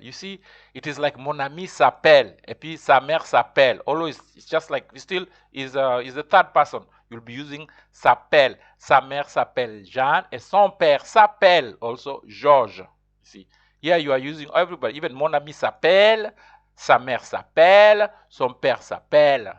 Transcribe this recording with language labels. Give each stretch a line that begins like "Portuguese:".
English: You see, it is like
French: mon ami s'appelle, et puis sa mère s'appelle.
English: Although it's just like, it still is the third person. You'll be using s'appelle.
French: Sa mère s'appelle Jeanne, et son père s'appelle
English: also
French: Georges.
English: You see, here you are using everybody. Even
French: mon ami s'appelle, sa mère s'appelle, son père s'appelle.